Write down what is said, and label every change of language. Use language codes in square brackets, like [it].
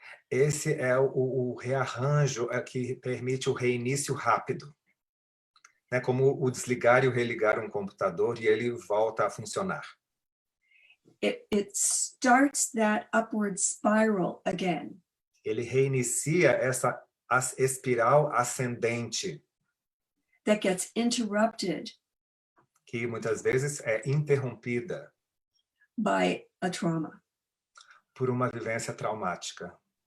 [pt] esse é o rearranjo que permite o reinício rápido. É como o desligar e o religar um computador e ele volta a funcionar. [en] It starts that upward spiral again. [pt] Ele reinicia essa espiral ascendente. [en] That gets interrupted. [pt] Que muitas vezes é interrompida. [en] By a trauma. [pt] Por uma vivência traumática.